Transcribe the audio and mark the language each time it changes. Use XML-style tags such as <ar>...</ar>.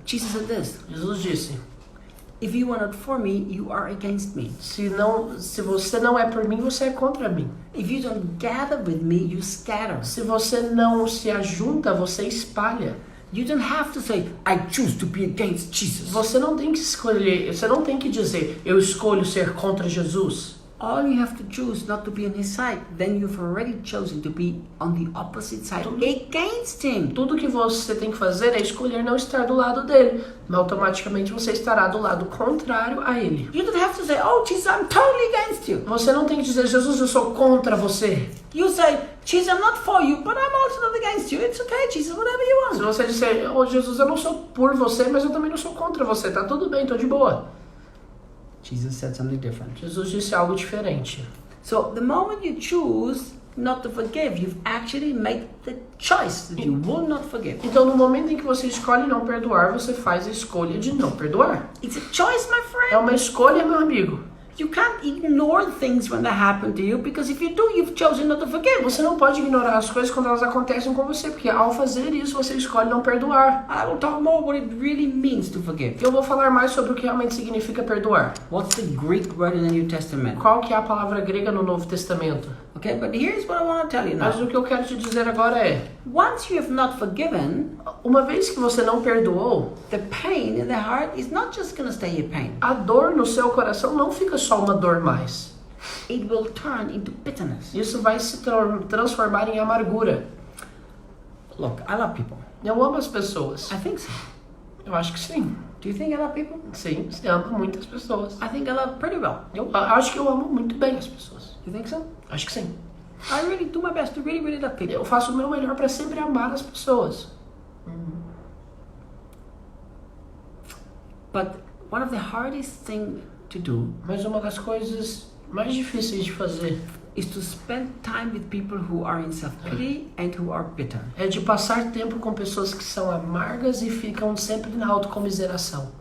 <en>Jesus said this,</en> <pt>Jesus disse,</pt> <en>if you are not for me, you are against me.</en> <pt>se você não é por mim, você é contra mim.</pt> <en>If you don't gather with me, you scatter.</en> <pt>Se você não se ajunta, você espalha.</pt> <en>You don't have to say, I choose to be against Jesus.</en> <pt>Você não tem que escolher, você não tem que dizer, eu escolho ser contra Jesus.</pt> <en>All you have to choose not to be on his side. Then you've already chosen to be on the opposite side, against him.</en> <pt>Tudo que você tem que fazer é escolher não estar do lado dele, mas automaticamente você estará do lado contrário a ele.</pt> <en>You don't have to say, oh Jesus, I'm totally against you.</en> <pt>Você não tem que dizer, Jesus, eu sou contra você.</pt> <en>You say, Jesus, I'm not for you, but I'm also not against you. It's okay, Jesus, whatever you</en> <pt>Se</pt> <en>want.</en> <pt>você disser, oh Jesus, eu não sou por você, mas eu também não sou contra você, tá tudo bem, tô de boa.</pt> <en>Jesus said something different.</en> <pt>Jesus disse algo diferente.</pt> <en>So the moment you choose not to forgive, you've actually made the choice that you will not forgive.</en> <pt>Então, no momento em que você escolhe não perdoar, você faz a escolha de não perdoar.</pt> <en>It's a choice, my</en> <pt>É</pt> <en>friend.</en> <pt>uma escolha, meu amigo.</pt> <en>You can't ignore things when they happen to you, because if you do, you've chosen not to forgive.</en> <pt>Você não pode ignorar as coisas quando elas acontecem com você, porque ao fazer isso, você escolhe não perdoar.</pt> <en>I will talk more what it really means to forgive.</en> <pt>Eu vou falar mais sobre o que realmente significa perdoar.</pt> <en>What's the Greek word in the New Testament?</en> <pt>Qual que é a palavra grega no Novo Testamento?</pt> <en>Okay, but here's what I want to tell you</en> <pt>Mas</pt> <en>now.</en> <pt>o que eu quero te dizer agora é,</pt> <en>Once you have not forgiven,</en> <pt>uma vez que você não perdoou,</pt> <en>the pain in the heart is not just going to stay a pain.</en> <pt>a dor no seu coração não fica só uma dor mais.</pt> <en>It will turn into bitterness.</en> <pt>Isso vai se transformar em amargura.</pt> <en>Look, I love people.</en> <pt>Eu amo as pessoas.</pt> <en>I think so.</en> <pt>Eu acho que sim.</pt> <en>Do you think I love people?</en> <pt>Sim, você ama muitas pessoas.</pt> <en>I think I love pretty well.</en> <pt>Eu acho que eu amo muito bem as pessoas.</pt> <en>You think so?</en> <pt>Acho que sim.</pt> <en>I really do my best to really, really love people.</en> <pt>Eu faço o meu melhor para sempre amar as pessoas.</pt> <en>But one of the hardest things to do</en> <pt>Mas uma das coisas mais difíceis de fazer</pt> <en>is to spend time with people who are in self-pity and who are bitter.</en> <pt>é de passar tempo com pessoas que são amargas e ficam sempre na autocomiseração.</pt>